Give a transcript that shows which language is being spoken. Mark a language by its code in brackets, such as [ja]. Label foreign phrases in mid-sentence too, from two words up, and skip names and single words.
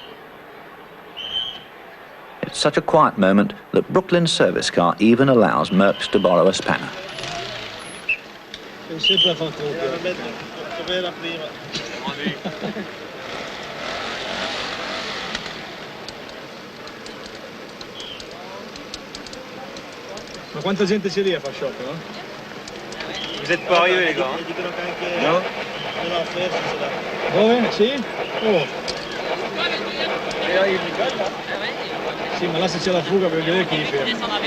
[en] It's such a quiet moment that Brooklyn's service car even allows Merckx to borrow a spanner. [it] Ma quanta gente c'è lì a far shopping, no? [fr] Vous êtes parieux, les gars. [it] No? Dove? Sì? Oh. Sì, ma là se c'è la fuga per vedere chi li ferma.